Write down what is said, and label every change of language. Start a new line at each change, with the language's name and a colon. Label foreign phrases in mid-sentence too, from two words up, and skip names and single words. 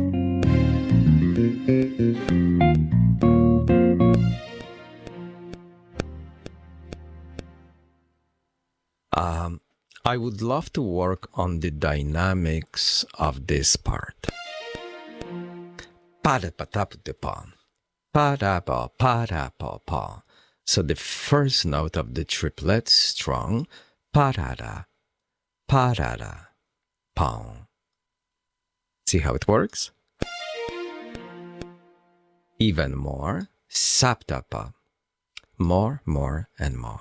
English: I would love to work on the dynamics of this part. So the first note of the triplet strong, pa-da-da, pa-da-da, pong. See how it works? Even more, saptapa, more, and more.